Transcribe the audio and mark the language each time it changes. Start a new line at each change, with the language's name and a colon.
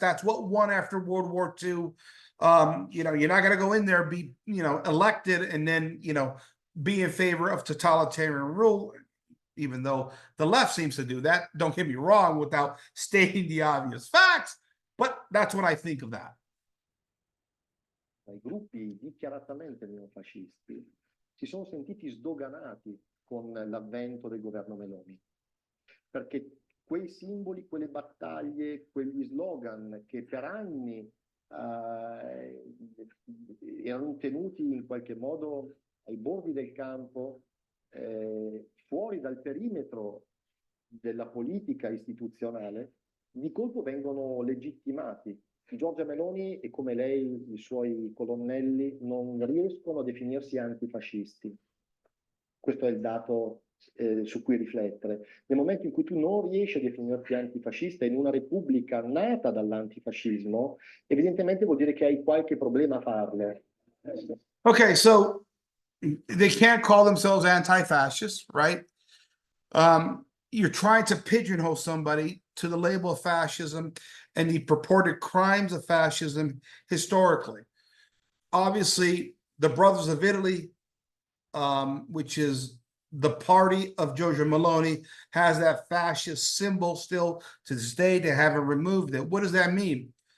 English: That's what won after World War II. You're not going to go in there, be elected, and then be in favor of totalitarian rule, even though the left seems to do that. Don't get me wrong, without stating the obvious facts, but that's what I think of that.
Italian: I gruppi dichiaratamente neofascisti si sono sentiti sdoganati con l'avvento del governo Meloni, perché quei simboli, quelle battaglie, quegli slogan che per anni erano tenuti in qualche modo ai bordi del campo, fuori dal perimetro della politica istituzionale, di colpo vengono legittimati. Giorgia Meloni e come lei i suoi colonnelli non riescono a definirsi antifascisti. Questo è il dato su cui riflettere. Nel momento in cui tu non riesci a definirti antifascista in una repubblica nata dall'antifascismo, evidentemente vuol dire che hai qualche problema a farlo.
English: Okay, so they can't call themselves anti-fascist, right? You're trying to pigeonhole somebody to the label of fascism and the purported crimes of fascism historically. Obviously, the Brothers of Italy, which is the party of Giorgia Meloni, has that fascist symbol still to this day. They haven't removed it. What does that mean?